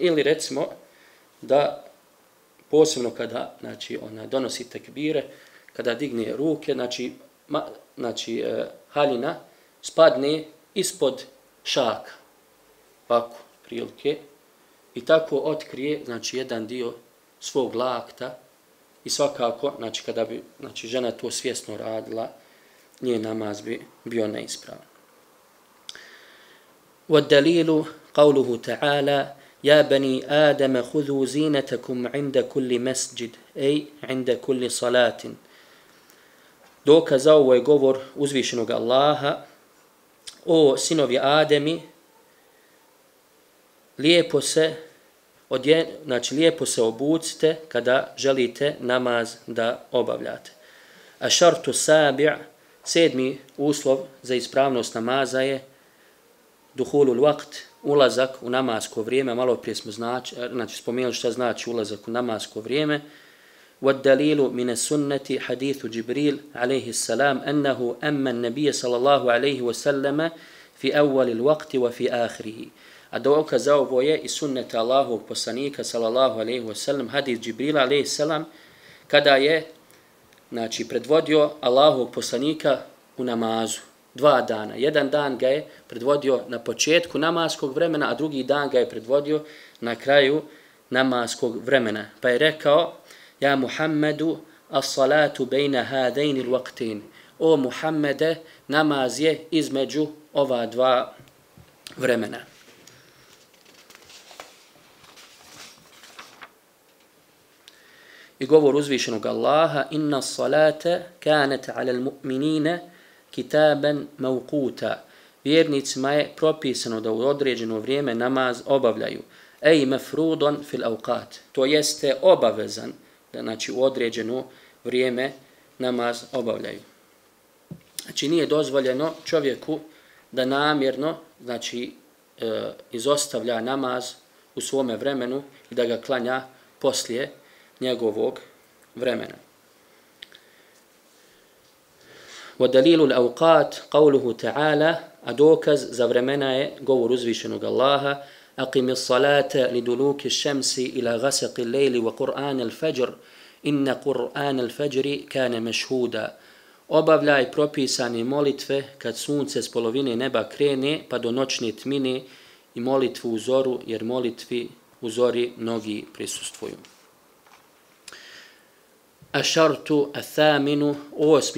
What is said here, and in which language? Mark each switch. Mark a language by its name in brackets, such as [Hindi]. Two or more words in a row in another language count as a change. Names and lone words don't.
[Bosnian] Ili recimo da posebno kada, znači, ona donosi tekbire, kada digne ruke, znači, haljina spadne ispod šaka, ovako, prilike, i tako otkrije, znači, jedan dio svog lakta i svakako, znači, kada bi, znači, žena to svjesno radila, njen namaz bi bio neispravan. [Arabic] وَالدَّلِيلُ قَوْلُهُ تَعَالَى يَا بَنِي آدَمَ خُذُوا زِينَتَكُمْ عِنْدَ كُلِّ مَسْجِدٍ أي عِنْدَ كُلِّ صَلَاةٍ. [Bosnian] Dokaz za ovo je govor uzvišenog Allaha: o sinovi Ademi, lijepo se obucite kada želite namaz da obavljate. [Arabic] الشرط السابع', 7. [Bosnian] uslov za ispravnost namaza je [Arabic] دخول الوقت, [Bosnian] ulazak u namasko vrijeme. Malo prije smo spomenuli šta znači ulazak u namasko vrijeme. [Arabic] والدليل من السنة حديث جبريل عليه السلام أنه أما النبي صلى الله عليه وسلم في أول الوقت وفي آخره. [Bosnian] A dokaz za ovo je i sunnet Allahovog poslanika [Arabic] صلى الله عليه وسلم, [Bosnian] hadis Džibrila [Arabic] عليه السلام, [Bosnian] kada je, znači, predvodio Allahovog poslanika u namazu 2 dana. Jedan dan ga je predvodio na početku namaskog vremena, a drugi dan ga je predvodio na kraju namaskog vremena. Pa je rekao: [Arabic] يا محمد الصلاة بين هذين الوقتين. [Bosnian] O Muhammede, namaz je između ova 2 vremena. I govor uzvišenog Allaha: [Arabic] إن الصلاة كانت على المؤمنين كتابا موقوتا. [Bosnian] Vjernicima je propisano da u određeno vrijeme namaz obavljaju. [Arabic] أي مفروضا في الأوقات. [Bosnian] To jeste obavezan da, znači, u određeno vrijeme namaz obavljaju. Znači, nije dozvoljeno čovjeku da namjerno, znači, izostavlja namaz u svome vremenu i da ga klanja poslije njegovog vremena. [Arabic] وَدَلِيلُ الْأَوْقَاتِ قَوْلُهُ تَعَالَى. [Bosnian] A dokaz za vremena je govor uzvišenog Allaha: [Arabic] أقم الصلاة لدلوك الشمس إلى غسق الليل وقرآن الفجر إن قرآن الفجر كان مشهودا. [Bosnian] Obavljaj propisane molitve kad sunce s polovine neba krene pa do noćne tmine i molitvu u zoru, jer molitvi u zori mnogi prisustvuju. [Arabic] الشرط الثامن, 8.